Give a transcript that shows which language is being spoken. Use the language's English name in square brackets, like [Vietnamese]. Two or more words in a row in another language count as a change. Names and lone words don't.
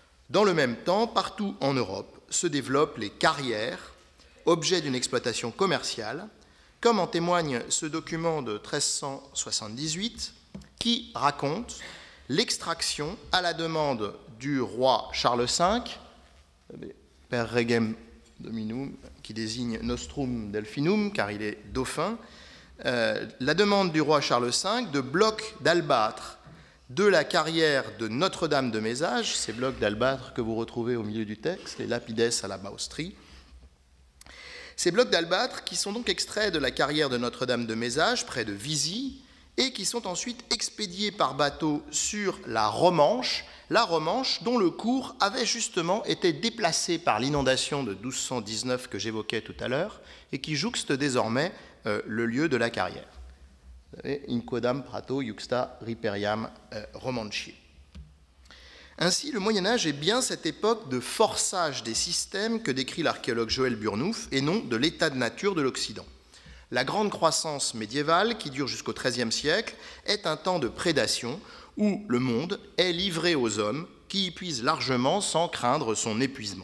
[French] Dans le même temps, partout en Europe se développent les carrières, objets d'une exploitation commerciale, comme en témoigne ce document de 1378 qui raconte l'extraction à la demande du roi Charles V, [Latin] per regem dominum, [French] qui désigne [Latin] nostrum delphinum, [French] car il est dauphin, la demande du roi Charles V de blocs d'albâtre de la carrière de Notre-Dame de Mézage, ces blocs d'albâtre que vous retrouvez au milieu du texte, les lapides à la Maustrie. Ces blocs d'albâtre qui sont donc extraits de la carrière de Notre-Dame de Mézage, près de Visy, et qui sont ensuite expédiés par bateau sur la Romanche dont le cours avait justement été déplacé par l'inondation de 1219 que j'évoquais tout à l'heure, et qui jouxte désormais le lieu de la carrière. [Latin] In quodam prato iuxta riperiam Romantiae. [French] Ainsi, le Moyen-Âge est bien cette époque de forçage des systèmes que décrit l'archéologue Joël Burnouf, et non de l'état de nature de l'Occident. La grande croissance médiévale, qui dure jusqu'au XIIIe siècle, est un temps de prédation où le monde est livré aux hommes qui y puisent largement sans craindre son épuisement.